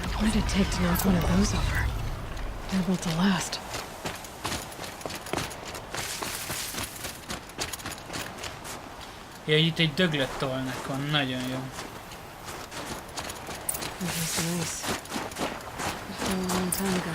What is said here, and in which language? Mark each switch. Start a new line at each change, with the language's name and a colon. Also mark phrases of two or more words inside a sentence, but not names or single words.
English: What'd it take to knock one of those over? They're built to last.
Hungarian: Ja, itt egy döglött tollnak van, nagyon jó.
English: This is nice. A long time ago.